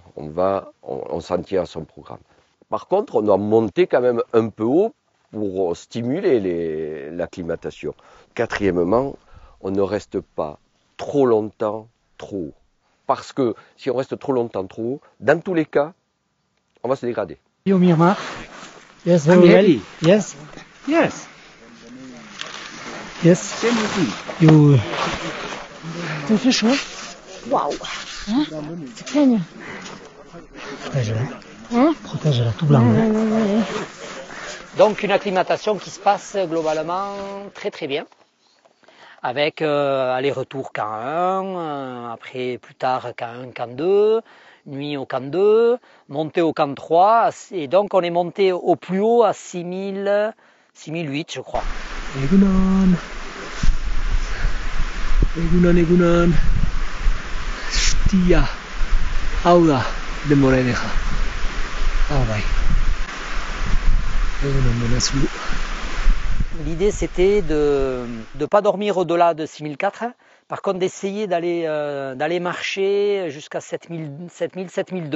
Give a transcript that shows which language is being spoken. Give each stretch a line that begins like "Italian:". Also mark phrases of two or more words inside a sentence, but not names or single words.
French: On s'en tient à son programme. Par contre, on doit monter quand même un peu haut pour stimuler l'acclimatation. Quatrièmement, on ne reste pas trop longtemps trop haut. Parce que si on reste trop longtemps trop haut, dans tous les cas, on va se dégrader.
English: You, Myanmar? Yes, I'm ready. Yes. Yes. Yes. You.
French: Ça fait chaud. Waouh. Hein? C'est saigne. Protège-la. Hein? Protège-la, tout blanc. Hein. Donc une acclimatation qui se passe globalement très très bien, avec aller-retour camp 1, après plus tard camp 1, camp 2, nuit au camp 2, montée au camp 3, et donc on est monté au plus haut à 6008 je crois.
Basque: Egunon. Egunon, egunon. Stia. Aula de Moreneja.
French: Ah ouais. L'idée c'était de ne pas dormir au-delà de 6004, par contre d'essayer d'aller marcher jusqu'à 7002.